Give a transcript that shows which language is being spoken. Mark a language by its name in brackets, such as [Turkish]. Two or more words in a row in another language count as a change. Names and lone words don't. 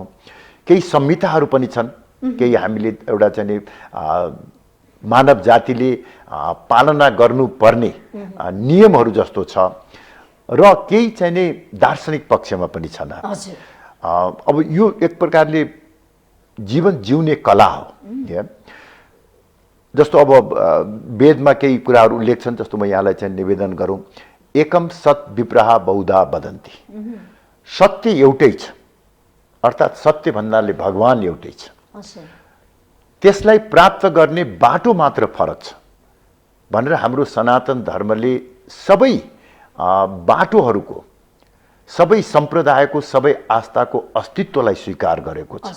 [Nepali] केही संहिताहरू पनि छन्, केही हामीले एउटा चाहिँ मानव जातिले पालना गर्नुपर्ने नियमहरू जस्तो छ, र केही चाहिँ दार्शनिक पक्षमा पनि छन्। अब यो एक प्रकारले जीवन जिउने कला हो। जस्तो अब वेदमा केही कुराहरू उल्लेख छन्, जस्तो म यहाँलाई चाहिँ निवेदन गरौँ। [Sanskrit] एकम सत विप्रहा बहुधा वदन्ति, [Nepali] सत्य एउटै छ, अर्थात् सत्य भन्नाले भगवान एउटै छ, त्यसलाई प्राप्त गर्ने बाटो मात्र फरक छ भनेर हाम्रो सनातन धर्मले सबै बाटोहरूको, सबै सम्प्रदायको, सबै आस्थाको अस्तित्वलाई स्वीकार गरेको छ।